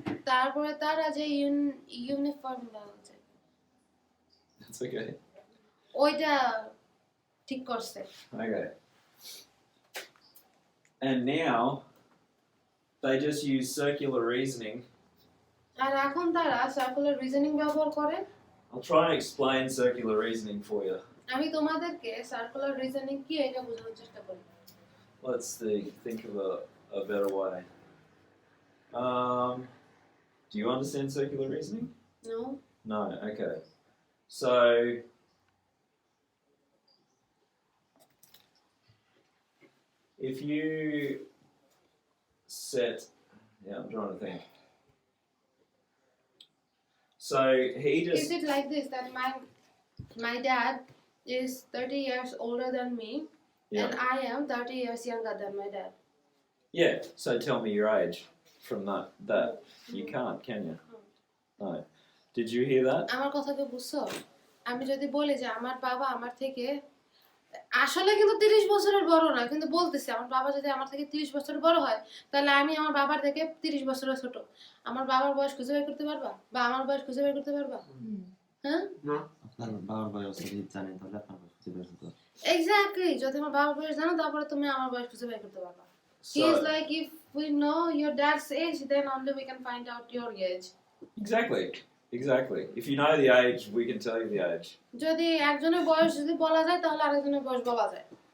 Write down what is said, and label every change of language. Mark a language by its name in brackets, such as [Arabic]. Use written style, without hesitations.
[Bangla] তারপরে তারা যে ইউনিফর্ম বলছে [English] That's okay. [Bangla] ওইটা ঠিক করছে। [English] Okay. And now they just use circular reasoning. [Bangla] আর এখন তারা সার্কুলার রিজনিং ব্যবহার করে। [English] I'll try and explain circular reasoning for you. [Bangla] আমি তোমাদেরকে সার্কুলার রিজনিং কি এটা বোঝানোর চেষ্টা করি। [English] Let's think of a better way. Do you understand circular reasoning? No? No, okay. So if you set, I'm trying to think. So he just, Is it like this that my dad is 30 years older than me, and I am 30 years younger than my dad? yeah, so tell me your age from that. You can't, can you? No. Did you hear that? [Bangla] আমার কথা কি বুঝছো? আমি যদি বলি যে আমার বাবা আমার থেকে আসলে কিন্তু 30 বছরের বড় না, কিন্তু বলতেছি আমার বাবা যদি আমার থেকে 30 বছরের বড় হয় তাহলে আমি আমার বাবার থেকে 30 বছরের ছোট। আমার বাবার বয়স খুঁজে বের করতে পারবা বা আমার বয়স খুঁজে বের করতে পারবা? হ্যাঁ, আপনার বাবার বয়স যদি জানেন তাহলে আপনার বয়স খুঁজে বের করতে পারবেন। [English] Exactly. [Bangla] যদি আমার বাবার বয়স জানো তারপরে তুমি আমার বয়স খুঁজে বের করতে পারবা। [English] He is like, if we know your dad's age, then only we can find out your age. Exactly. If you know the age, we can tell you the age. [Bangla] যদি একজনের বয়স যদি বলা যায় তাহলে আরেকজনের বয়স বলা যায়।